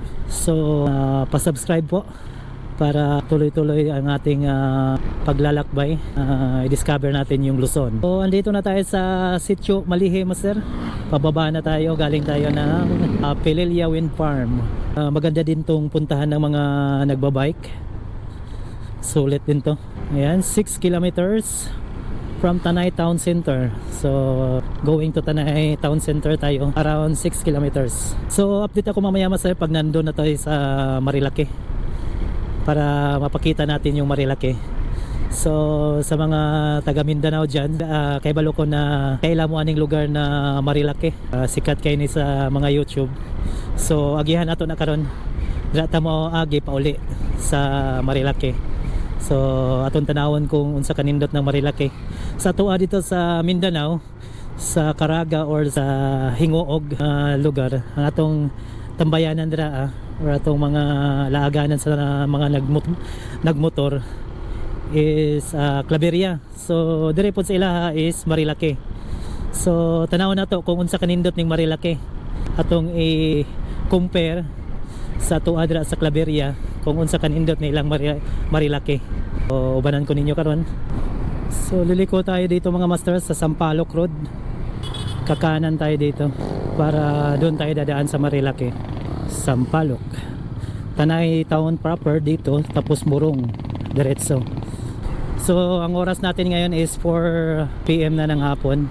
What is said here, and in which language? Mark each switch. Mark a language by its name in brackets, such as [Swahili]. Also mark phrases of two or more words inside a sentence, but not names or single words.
[Filipino] So pasubscribe po para tuloy-tuloy ang ating paglalakbay. I-discover natin yung Luzon. So andito na tayo sa Sitio Malihi master. Pababa na tayo, galing tayo ng Pelelia Wind Farm. Maganda din tong puntahan ng mga nagbabike. Sulit din to. [English] Ayan, 6 kilometers from Tanay Town Center. So going to Tanay Town Center tayo, around 6 kilometers. [Filipino] So update ako mamaya master pag nandun na tayo sa Marilake, para mapakita natin yung Marilake. [Cebuano] So sa mga taga Mindanao dyan, kay balo ko na kaila mo aning lugar na Marilake. Sikat kayo ni sa mga YouTube. So agihan nato na karon, data mo agi pauli sa Marilake. So aton tanawon kung unsa kanindot ng Marilake. Sa tuwa dito sa Mindanao, sa Caraga or sa Hingoog lugar, ang atong tambayanan dira or atong mga laaganan sa mga nagmotor is Claveria. So dire po sa ilaha is Marilake. So tanawon nato kung unsa kanindot ning Marilake, atong i-compare sa tuwa dira sa Claveria kung unsa kanindot ni ilang Marilake. So ubanan ko ninyo karon. [Filipino] So liliko tayo dito mga masters sa Sampaloc Road. Kakanan tayo dito para doon tayo dadaan sa Marilake. Sampaloc, Tanay Town proper dito, tapos Murong diretso. So ang oras natin ngayon is 4 PM na ng hapon.